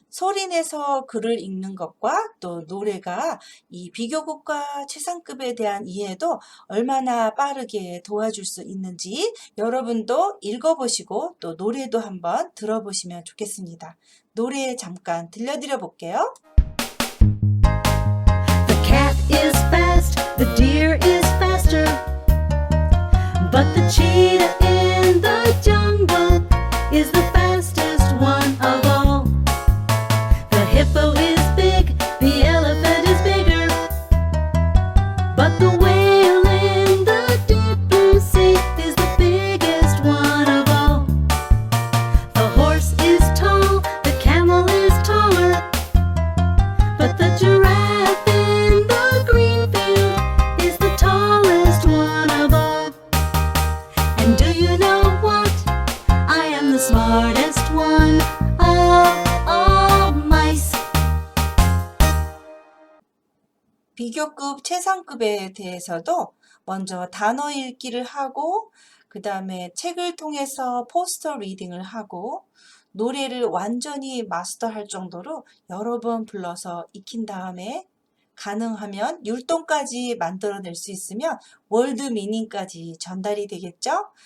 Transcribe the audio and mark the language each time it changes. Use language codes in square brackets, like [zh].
[ko] 소리내서 글을 읽는 것과 또 노래가 이 비교급과 최상급에 대한 이해도 얼마나 빠르게 도와줄 수 있는지 여러분도 읽어보시고 또 노래도 한번 들어보시면 좋겠습니다. 노래 잠깐 들려드려 볼게요. [en] The cat is fast, the deer is faster, but the cheetah in the jungle is the fastest one of all. The hippo is big, the elephant is bigger, but the whale in the deep blue sea is the biggest one of all. The horse is tall, the camel is taller, but the giraffe in the green field is the tallest one of all. And do you know what? I am the smartest one of all mice. [ko] 비교급, 최상급에 대해서도 먼저 단어 읽기를 하고 그 다음에 책을 통해서 포스터 리딩을 하고 노래를 완전히 마스터할 정도로 여러 번 불러서 익힌 다음에 가능하면 율동까지 만들어낼 수 있으면 월드 미닝까지 전달이 되겠죠?